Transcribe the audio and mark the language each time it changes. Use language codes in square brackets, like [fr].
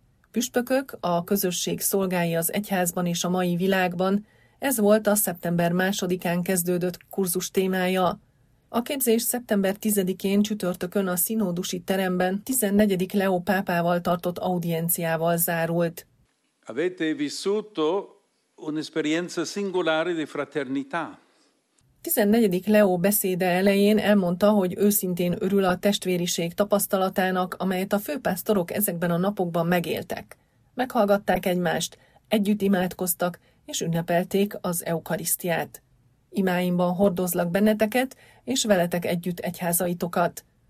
[hu] Püspökök, a közösség szolgái az egyházban és a mai világban, ez volt a szeptember 2-án kezdődött kurzus témája. A képzés szeptember 10-én csütörtökön a szinódusi teremben 14. Leó pápával tartott audienciával zárult. [it] Avete vissuto un'esperienza singolare di fraternità. [hu] 14. Leó beszéde elején elmondta, hogy őszintén örül a testvériség tapasztalatának, amelyet a főpásztorok ezekben a napokban megéltek. Meghallgatták egymást, együtt imádkoztak, és ünnepelték az eukarisztiát. Imáimban hordozlak benneteket, és veletek együtt egyházaitokat.